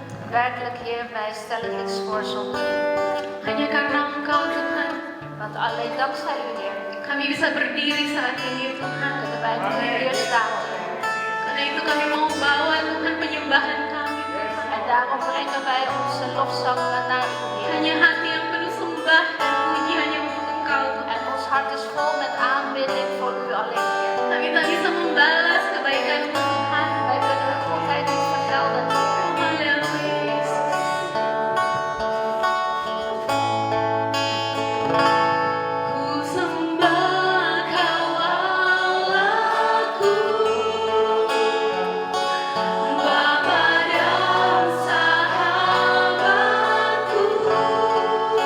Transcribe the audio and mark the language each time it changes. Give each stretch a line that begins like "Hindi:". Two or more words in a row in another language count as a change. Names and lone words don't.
Dutch: Werkelijk, Heer, wij stellen niks voor zonder U.
Indonesian: Hanya karena Engkau Tuhan,
Dutch: Want alleen dankzij U, Heer,
Indonesian: kami bisa berdiri saat ini Tuhan.
Dutch: kunnen wij nu hier staan, Heer.
Indonesian: Karena itu kami mau bawa Tuhan penyembahan kami.
Dutch: En daarom brengen wij onze lofzangen naar U, Heer.
Indonesian: Hanya hati yang penuh sembah dan puji hanya untuk Engkau Tuhan.
Dutch: En ons hart is vol met aanbidding voor U alleen, Heer.
Indonesian: Kami tak bisa membalas kebaikan-Mu Tuhan.
Dutch: Wij kunnen Uw goedheid niet vergelden, Heer.
Indonesian: Haleluya Yesus. Ku sembah Kau Allahku, Bapa dan Sahabatku.